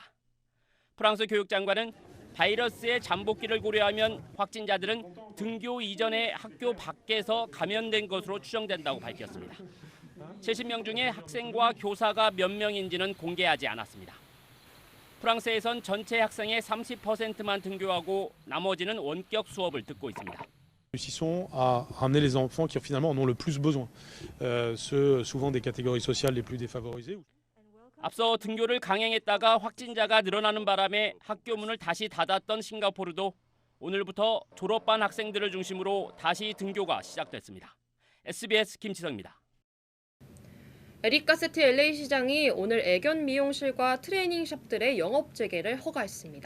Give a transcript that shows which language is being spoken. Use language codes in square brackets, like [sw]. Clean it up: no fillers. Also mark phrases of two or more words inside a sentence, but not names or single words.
[ko] 프랑스 교육장관은 바이러스의 잠복기를 고려하면 확진자들은 등교 이전에 학교 밖에서 감염된 것으로 추정된다고 밝혔습니다. 70명 중에 학생과 교사가 몇 명인지는 공개하지 않았습니다. 프랑스에선 전체 학생의 30%만 등교하고 나머지는 원격 수업을 듣고 있습니다. [fr] Réussissons à ramener les enfants qui finalement en ont le plus besoin, ceux souvent des catégories sociales les plus défavorisées. [ko] 앞서 등교를 강행했다가 확진자가 늘어나는 바람에 학교 문을 다시 닫았던 싱가포르도 오늘부터 졸업반 학생들을 중심으로 다시 등교가 시작됐습니다. SBS 김치성입니다. 에릭 가세트 LA 시장이 오늘 애견 미용실과 트레이닝 샵들의 영업 재개를 허가했습니다.